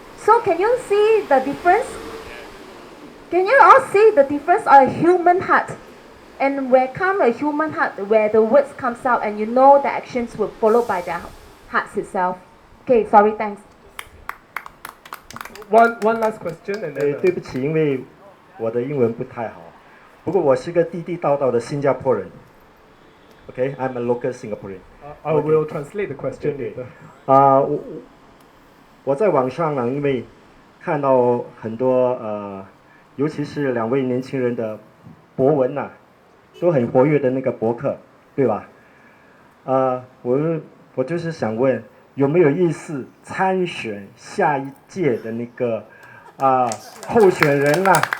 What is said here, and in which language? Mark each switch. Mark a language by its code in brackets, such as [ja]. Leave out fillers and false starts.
[en] So can you see the difference? Can you all see the difference of a human heart? And where come a human heart, where the words comes out and you know the actions will follow by their hearts itself. Okay, sorry, thanks. One last question and then. [zh] 对不起，因为我的英文不太好，不过我是个地地道道的新加坡人。 [en] Okay, I'm a local Singaporean. I will translate the question later. [zh] 我在网上呢，因为看到很多尤其是两位年轻人的博文呐，都很活跃的那个博客，对吧？我就是想问，有没有意思参选下一届的那个候选人呐？